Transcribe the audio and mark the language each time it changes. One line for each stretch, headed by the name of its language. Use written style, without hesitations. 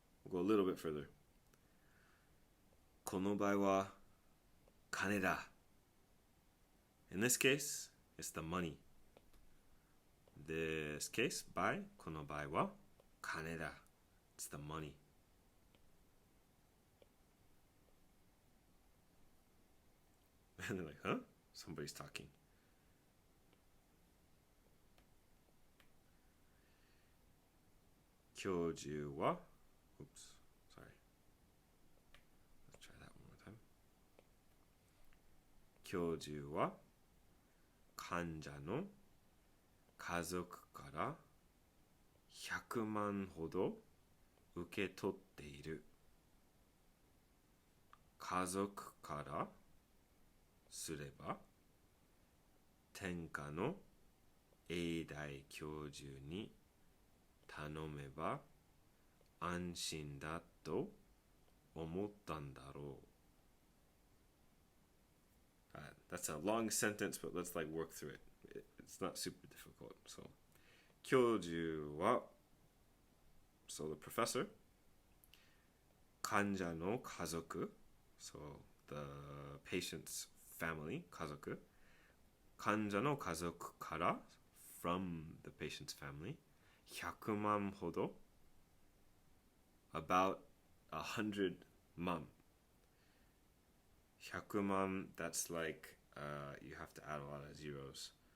English: We'll go a little bit further.
Japanese: この場合は金だ.
English: In this case, it's the money. This case,
Japanese: この場合は金だ.
English: It's the money. And they're like, huh? Somebody's talking.
Japanese: Kyoju wa.
English: Oops, sorry. Let's try that one more time.
Japanese: Kyoju wa 患者の家族から100万ほど受け取っている。家族からすれば天下の永大教授に頼めば安心だと思ったんだろう。
English: That's a long sentence, but let's like work through it. It's not super difficult. So,
Japanese: 教授は
English: so the professor
Japanese: 患者の家族
English: so the patient's family
Japanese: 家族患者の家族から
English: from the patient's family
Japanese: 100万ほど
English: about 100万 100万 that's like you have to add a lot of zeros.